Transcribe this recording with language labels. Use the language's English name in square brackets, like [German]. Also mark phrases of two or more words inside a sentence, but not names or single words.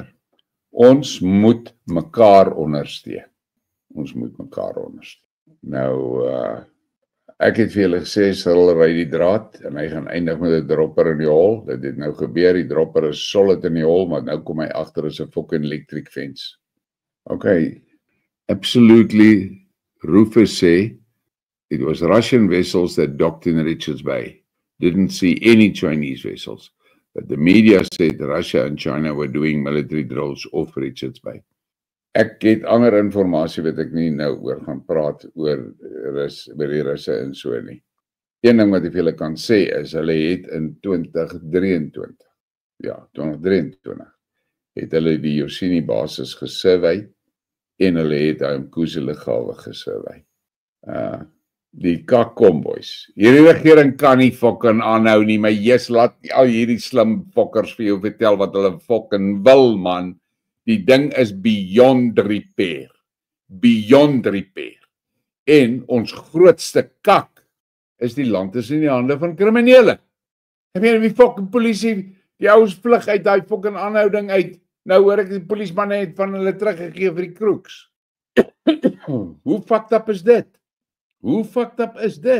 [Afrikaans] Ons moet mekaar ondersteun. Ons moet mekaar ondersteun. Nou, ek het vir julle gesê, Cyril ry die draad, en hy gaan eindig met 'n dropper in die hol. Dit het nou gebeur, die dropper is solid in die hol, maar nou kom hy agter is 'n [English] fucking electric fence. Okay, absolutely, Rufus sê, it was Russian vessels that docked in Richards Bay. Didn't see any Chinese vessels. But the media said Russia and China were doing military drills off Richards Bay. [Afrikaans] Ek het ander inligting wat ek nie nou oor gaan praat oor die Russe en so nie. Een ding wat ek vir julle kan sê is, hulle het in 2023, het hulle die Yosemite basis gesurvey en hulle het Umkuzi lughawe gesurvey. Die kakkomboys. Hierdie regering kan nie fucking aanhou nie, maar yes, laat al hierdie slim fokkers vir jou vertel wat hulle fucking wil, man. Die ding is [English] beyond repair. Beyond repair. [Afrikaans] En ons grootste kak is die land is in die hande van kriminele. Ek meen, die fucking polisie, die ouens vlug uit daai fucking aanhouding uit. Nou hoor ek die polismanne het van hulle teruggegee vir die kroeks. Hoe [English] fucked up [Afrikaans] is dit? Hoe [English] fucked up [Afrikaans] is dit?